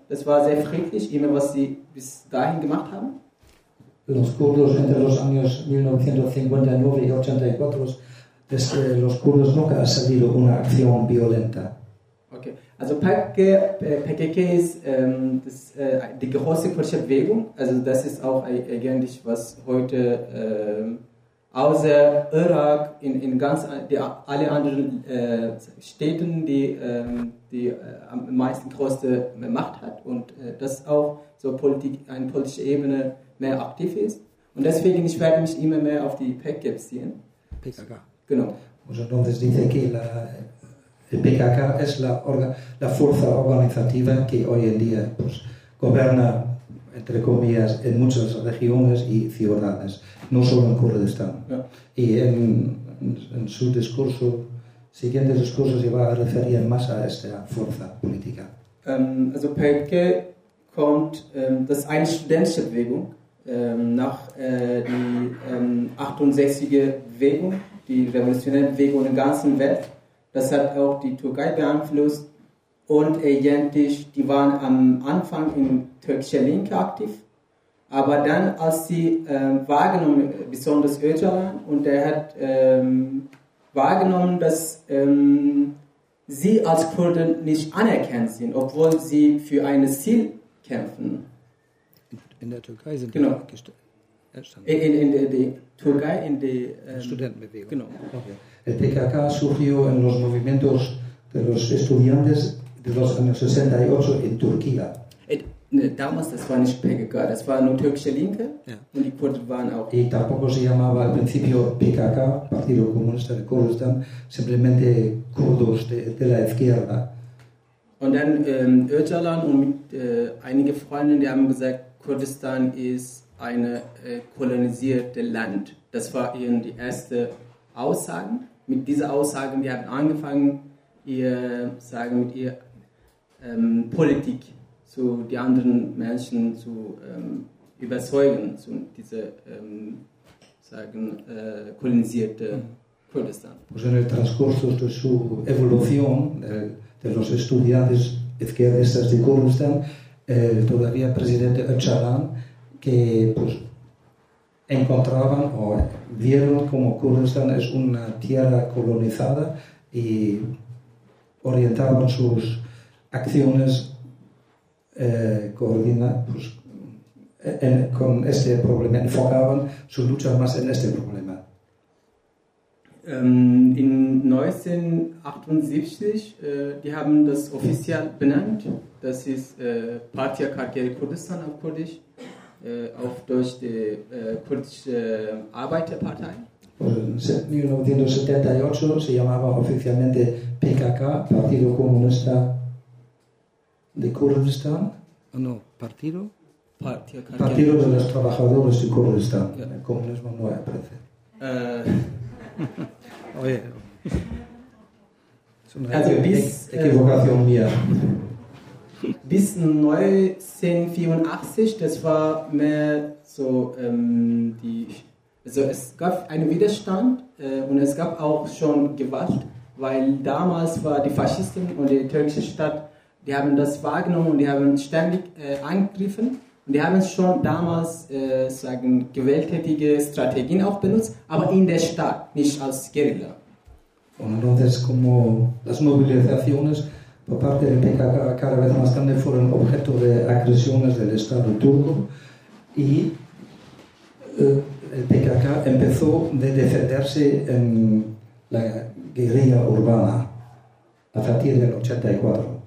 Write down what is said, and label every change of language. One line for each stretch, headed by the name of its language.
German: Es war sehr friedlich, immer was sie bis dahin gemacht haben.
Spanish: Los kurdos entre los años 1959 y 84, los kurdos nunca ha salido una acción violenta.
German: Okay, also PKK ist die große kurdische Bewegung. Also das ist auch eigentlich was heute außer Irak in ganz alle anderen Städten die am meisten größte Macht hat und das auch so politische Ebene mehr aktiv ist. Und deswegen ich werde mich immer mehr auf die PKK beziehen. PKK. Genau.
Spanish: El PKK es la fuerza organizativa que hoy en día pues, gobierna, entre comillas, en muchas regiones y ciudades, no solo en Kurdistán. Yeah. Y en su discurso, siguiente discurso, se va a referir más a esta fuerza política.
German: Also PKK kommt, das ist eine studentische Bewegung, nach die 68er Bewegung, die revolutionäre Bewegung in der ganzen Welt. Das hat auch die Türkei beeinflusst und eigentlich, die waren am Anfang in türkischer Linke aktiv, aber dann, als sie wahrgenommen, besonders Öcalan, und er hat wahrgenommen, dass sie als Kurden nicht anerkannt sind, obwohl sie für ein Ziel kämpfen. In der Türkei sind genau. Die gestanden. In der Studentenbewegung. Genau. Okay.
Spanish: El PKK surgió en los movimientos de los estudiantes de los años 68 en Turquía.
German: Damals, das war nicht PKK, das war nur türkische Linke. Yeah. Und die Kurden waren auch.
Spanish: Y tampoco se llamaba al principio PKK, Partido Comunista de Kurdistán, simplemente kurdos de la izquierda.
German: Und dann Öcalan und mit einigen Freunden, die haben gesagt, Kurdistan ist ein kolonisiertes Land. Das war ihnen die erste Aussagen. mit dieser Aussage, wir haben angefangen, ihr sagen, mit ihr Politik zu die anderen Menschen zu überzeugen, zu diese sagen kolonisierte Kurdistan.
Spanish: Pues en el transcurso de su evolución de los estudiantes izquierdistas de Kurdistan, todavía presidente Öcalan, que pues encontraban o vieron como Kurdistan es una tierra colonizada y orientaban sus acciones con este problema, enfocaban su lucha más en este problema.
German: In 1978 die haben das offiziell benannt, das ist Partia Karkeri Kurdistan auf Kurdisch, auf Deutsch die kurdische Arbeiterpartei.
Spanish: Pues en 1978 se llamaba oficialmente PKK, Partido Comunista de Kurdistan. No, Partido. Partido de los Trabajadores de Kurdistan. Yeah. El comunismo no aparece. Oye. Also, equivocación mía.
German: Bis 1984, das war mehr so die. Also es gab einen Widerstand und es gab auch schon Gewalt, weil damals war die Faschisten und die türkische Stadt, die haben das wahrgenommen und die haben ständig angegriffen. Und die haben schon damals sagen gewalttätige Strategien auch benutzt, aber in der Stadt, nicht als Guerilla.
Spanish: Und entonces como las movilizaciones por parte del PKK cada vez más grande fueron objeto de agresiones del Estado turco y el PKK empezó a defenderse en la guerrilla urbana a partir del 84.